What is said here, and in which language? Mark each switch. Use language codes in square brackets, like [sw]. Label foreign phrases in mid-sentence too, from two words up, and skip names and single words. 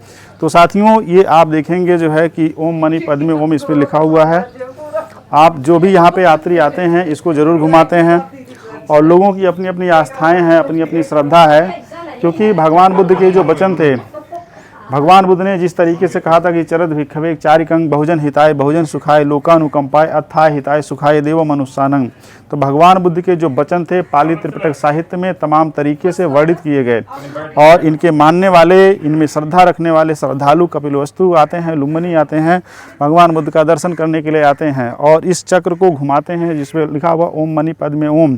[hi] तो साथियों ये आप देखेंगे जो है कि [sa] ओम मणि पद्मे ओम [hi] इस पर लिखा हुआ है। आप जो भी यहाँ पे यात्री आते हैं इसको ज़रूर घुमाते हैं और लोगों की अपनी अपनी आस्थाएं हैं, अपनी अपनी श्रद्धा है। क्योंकि भगवान बुद्ध के जो वचन थे, भगवान बुद्ध ने जिस तरीके से कहा था कि [pi] चरद भिक्षवे चारिकंग बहुजन हिताय बहुजन सुखाय लोकानुकंपाय अथाय हिताय सुखाय देव मनुष्यानंग। [hi] तो भगवान बुद्ध के जो वचन थे पाली त्रिपिटक साहित्य में तमाम तरीके से वर्णित किए गए और इनके मानने वाले, इनमें श्रद्धा रखने वाले श्रद्धालु कपिलवस्तु आते हैं, लुम्बिनी आते हैं, भगवान बुद्ध का दर्शन करने के लिए आते हैं और इस चक्र को घुमाते हैं जिसमें लिखा हुआ [sa] ओम मणि पद्मे ओम।